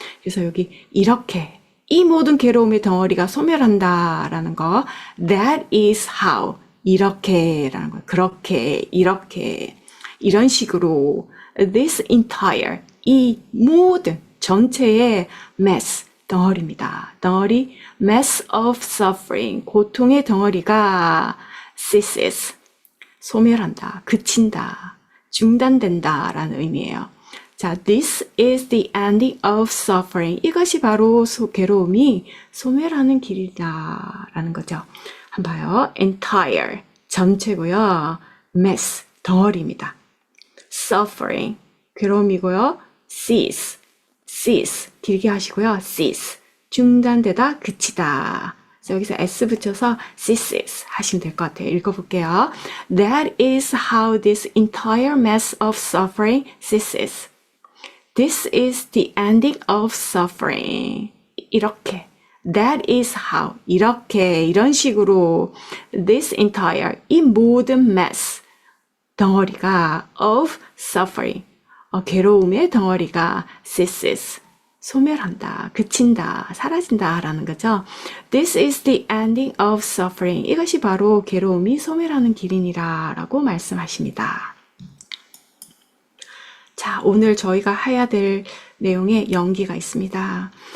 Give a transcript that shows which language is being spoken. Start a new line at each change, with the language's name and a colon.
Korean: 그래서 여기 이렇게 이 모든 괴로움의 덩어리가 소멸한다라는 거,
English: that is how,
Korean: 이렇게라는 거, 그렇게, 이렇게, 이런 식으로,
English: this entire,
Korean: 이 모든 전체의 mess, 덩어리입니다. 덩어리,
English: mass of suffering,
Korean: 고통의 덩어리가 ceases, 소멸한다, 그친다, 중단된다 라는 의미예요.
English: 자, this is the ending of suffering.
Korean: 이것이 바로 괴로움이 소멸하는 길이다 라는 거죠. 한번 봐요. entire, 전체고요. mess, 덩어리입니다. suffering, 괴로움이고요. cease, 길게 하시고요. cease, 중단되다, 그치다. 여기서 s 붙여서 ceases 하시면 될 것 같아요. 읽어볼게요.
English: That is how this entire mass of suffering ceases. This is the ending of suffering.
Korean: 이렇게.
English: That is how.
Korean: 이렇게, 이런 식으로
English: this entire,
Korean: 이 모든 mass, 덩어리가
English: of suffering,
Korean: 괴로움의 덩어리가 ceases, 소멸한다, 그친다, 사라진다 라는 거죠.
English: This is the ending of suffering.
Korean: 이것이 바로 괴로움이 소멸하는 길이니라 라고 말씀하십니다. 자, 오늘 저희가 해야 될 내용에 연기가 있습니다.